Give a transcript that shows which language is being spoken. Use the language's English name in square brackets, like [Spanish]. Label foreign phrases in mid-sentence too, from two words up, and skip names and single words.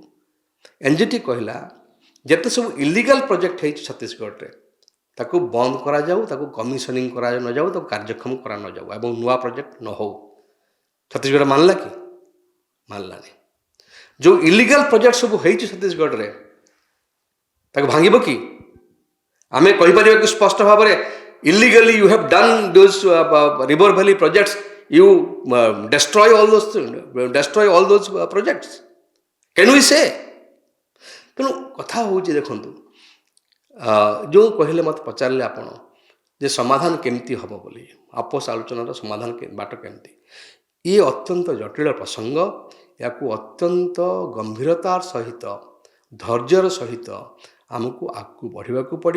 [Odia] ଏନ୍ଜିଟି କହିଲା ଯେତେ ସବୁ [English] illegal project [Odia] ହେଇଛି ଛତିଶଗଡ଼ରେ ତାକୁ ବନ୍ଦ କରାଯାଉ, ତାକୁ କମିଶନିଂ କରାନଯାଉ, ତାକୁ କାର୍ଯ୍ୟକ୍ଷମ କରାନଯାଉ ଏବଂ ନୂଆ ପ୍ରୋଜେକ୍ଟ ନ ହେଉ। ଛତିଶଗଡ଼ ମାନିଲା କି? ମାନିଲାନି। ଯେଉଁ [English] illegal project [Odia] ସବୁ ହେଇଛି ଛତିଶଗଡ଼ରେ ତାକୁ ଭାଙ୍ଗିବ କି? ଆମେ କହିପାରିବା କି ସ୍ପଷ୍ଟ ଭାବରେ [English] illegally you have done those river valley projects, you destroy all those projects, can we say? [Odia] ତେଣୁ କଥା ହେଉଛି ଦେଖନ୍ତୁ, ଯେଉଁ କହିଲେ ମୋତେ ପଚାରିଲେ ଆପଣ ଯେ ସମାଧାନ କେମିତି ହେବ ବୋଲି, ଆପୋଷ ଆଲୋଚନାର ସମାଧାନ ବାଟ କେମିତି, ଇଏ ଅତ୍ୟନ୍ତ ଜଟିଳ ପ୍ରସଙ୍ଗ। ଏହାକୁ ଅତ୍ୟନ୍ତ ଗମ୍ଭୀରତାର ସହିତ, ଧୈର୍ଯ୍ୟର ସହିତ ଆମକୁ ଆଗକୁ ବଢ଼ିବାକୁ ପଡ଼ିବ।